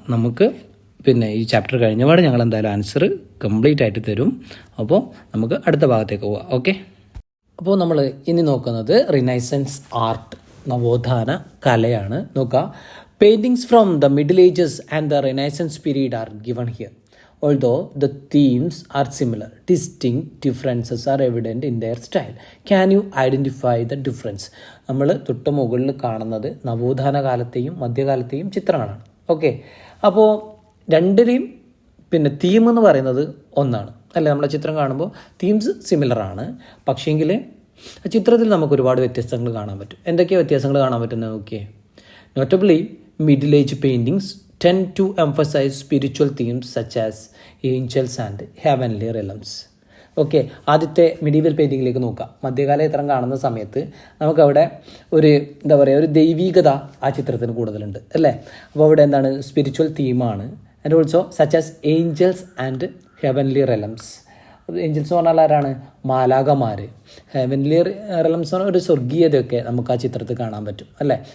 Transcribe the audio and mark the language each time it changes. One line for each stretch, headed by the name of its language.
Malayalam: നമുക്ക് ഈ ചാപ്റ്റർ കഴിഞ്ഞപാട് ഞങ്ങൾ എന്തായാലും ആൻസർ കംപ്ലീറ്റ് ആയിട്ട് തരും. അപ്പോൾ നമുക്ക് അടുത്ത ഭാഗത്തേക്ക് പോവാം. ഓക്കെ, അപ്പോൾ നമ്മൾ ഇനി നോക്കുന്നത് റിനൈസൻസ് ആർട്ട്, നവോത്ഥാന കലയാണ്. നോക്കുക,
English: Paintings from the middle ages and the renaissance period are given here. Although the themes are similar, distinct differences are evident in their style. Can you identify the difference?
Malayalam: നമ്മൾ തൊട്ട് മുകളിൽ കാണുന്നത് നവോത്ഥാന കാലത്തെയും മധ്യകാലത്തെയും ചിത്രങ്ങളാണ്. Okay, അപ്പോൾ രണ്ടിനെയും തീം എന്ന് പറയുന്നത് ഒന്നാണ് അല്ലേ. നമ്മളെ ചിത്രം കാണുമ്പോൾ തീംസ് സിമിലറാണ്. പക്ഷേങ്കിൽ ചിത്രത്തിൽ നമുക്ക് ഒരുപാട് വ്യത്യസ്തങ്ങൾ കാണാൻ പറ്റും. എന്തൊക്കെയാണ് വ്യത്യാസങ്ങൾ കാണാൻ പറ്റുന്നത് നോക്കിയേ.
English: Notably middle age paintings tend to emphasize spiritual themes such as angels and heavenly realms.
Malayalam: Okay, ആദ്യത്തെ മിഡീവൽ പെയിൻറ്റിങ്ങിലേക്ക് നോക്കാം. മധ്യകാല ചിത്രം കാണുന്ന സമയത്ത് നമുക്കവിടെ ഒരു എന്താ പറയുക, ഒരു ദൈവീകത ആ ചിത്രത്തിന് കൂടുതലുണ്ട് അല്ലേ. അപ്പോൾ അവിടെ എന്താണ്, spiritual തീമാണ്.
English: And also such as angels and heavenly realms.
Malayalam: Angeles എന്ന് പറഞ്ഞാൽ ആരാണ്, മാലാകമാർ. ഹെവൻലി റെലംസ് പറഞ്ഞാൽ ഒരു സ്വർഗീയതയൊക്കെ നമുക്ക് ആ ചിത്രത്തിൽ കാണാൻ പറ്റും അല്ലേ.